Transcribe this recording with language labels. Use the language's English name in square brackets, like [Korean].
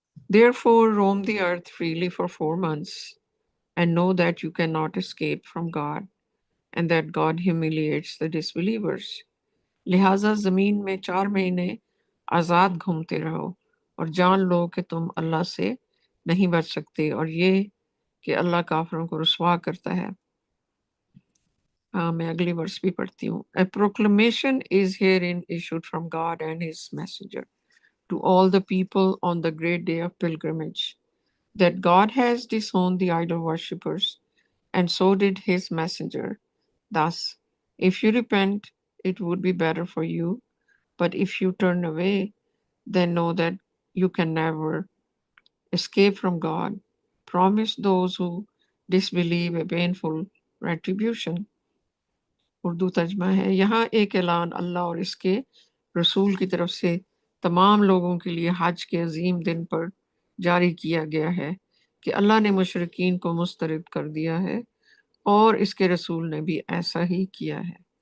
[English] Therefore roam the earth freely for 4 months and know that you cannot escape from God and that God humiliates the disbelievers. [Urdu] لہٰذا زمین میں 4 مہینے آزاد گھومتے رہو اور جان لو کہ تم اللہ سے نہیں بچ سکتے اور یہ کہ اللہ کافروں کو رسوا کرتا ہے. میں اگلی ورس بھی پڑھتی ہوں. [English] A proclamation is herein issued from God and his messenger to all the people on the great day of pilgrimage, that God has disowned the idol worshippers, and so did his messenger. Thus, if you repent, it would be better for you, but if you turn away, then know that you can never escape from God. Promise those who disbelieve a painful retribution. [Urdu] Urdu ترجمہ ہے. یہاں ایک اعلان اللہ اور اس کے رسول کی طرف سے تمام لوگوں کے لیے حج کے عظیم دن پر جاری کیا گیا ہے کہ اللہ نے مشرکین کو مسترد کر دیا ہے اور اس کے رسول نے بھی ایسا ہی کیا ہے.